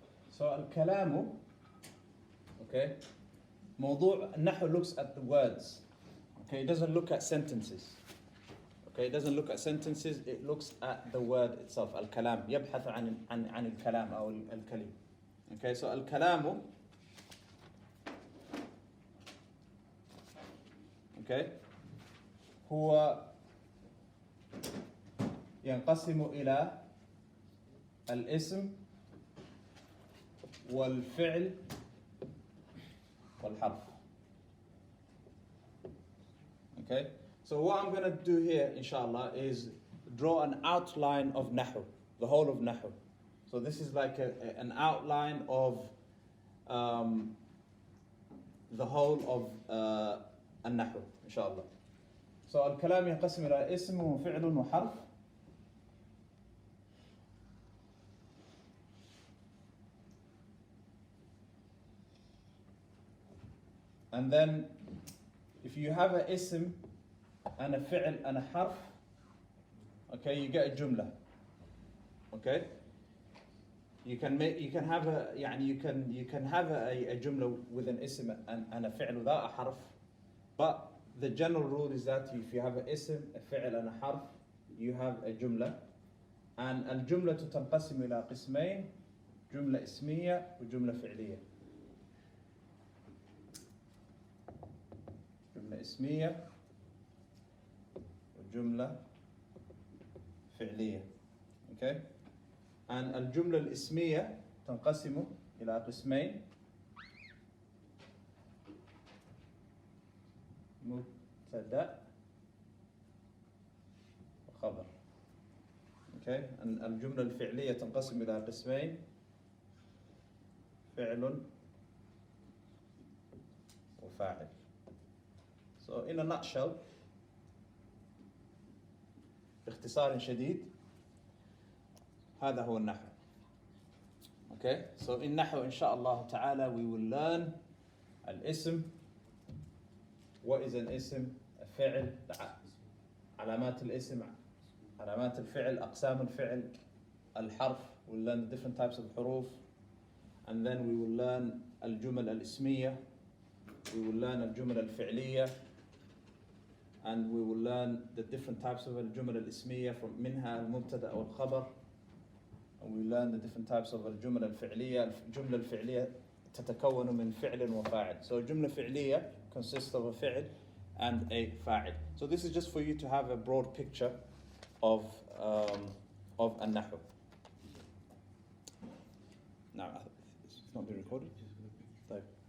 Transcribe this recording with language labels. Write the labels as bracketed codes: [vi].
[en] So al-kalamu, okay, [ar] موضوع النحو [en] looks at the words. Okay, it doesn't look at sentences. Okay, it doesn't look at sentences, it looks at the word itself. [ar] Al-kalam, يبحث عن الكلام أو الكلم. [en] Okay, so al-kalamu, okay, [ar] هو ينقسم إلى الاسم والفعل والحرف. [en] Okay, so what I'm going to do here, inshallah, is draw an outline of nahu, the whole of nahu. So this is like an outline of the whole of النحو, inshallah. [ar] So الكلام ينقسم إلى اسم وفعل وحرف. [en] And then, if you have a ism and a fi'l and a harf, okay, you get a jumla. Okay, you can have a jumla with an ism and a fi'l without a harf, but the general rule is that if you have a ism, a fi'l and a harf, you have a jumla. [ar] And الجملة تنقسم إلى قسمين, جملة اسمية وجملة فعلية. جملة اسمية وجملة فعلية. Okay? And الجملة الاسمية تنقسم إلى قسمين, مبتدأ وخبر. [en] Okay? [ar] And الجملة الفعلية تنقسم إلى قسمين, فعل وفاعل. [en] So in a nutshell, [ar] باختصار شديد, هذا هو النحو. [en] Okay, so in نحو [ar] إن شاء الله تعالى [en] we will learn الاسم. What is an اسم? [ar] الفعل, علامات الاسم, علامات الفعل, أقسام الفعل, الحرف. [en] We'll learn the different types of حروف, and then we will learn الجمل الاسمية. We will learn الجمل الفعلية, and we will learn the different types of الجمل الاسمية from [ar] منها المبتدأ والخبر. [en] And we learn the different types of الجمل الفعلية. [ar] الجملة الفعلية تتكون من فعل وفاعل. [en] So الجملة الفعلية consists of a فعل and a فاعل. So this is just for you to have a broad picture of النحو. Now, it's not being recorded. [ar] طيب.